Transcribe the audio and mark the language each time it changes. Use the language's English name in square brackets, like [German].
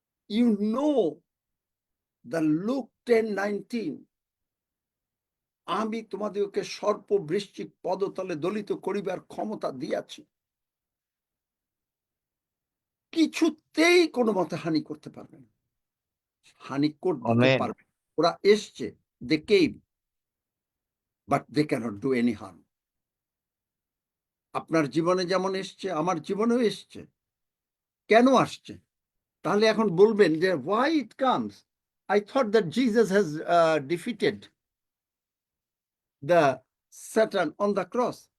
[English] You know the [Bangla] Luke 10:19, আমি তোমাদেরকে সর্প বৃশ্চিক পদতলে দলিত করিবার ক্ষমতা দিয়াছি, কিছুতেই কোনো মতে হানি করতে পারবে না, হানি করতে আমেন পারবে না। ওরা এসছে, [English] they came, but they cannot do any harm. [Bangla] আপনার জীবনে যেমন এসছে, আমার জীবনেও এসছে। কেন আসছে? তাহলে এখন বলবেন যে [English] why it comes? I thought that Jesus has defeated the Satan on the cross.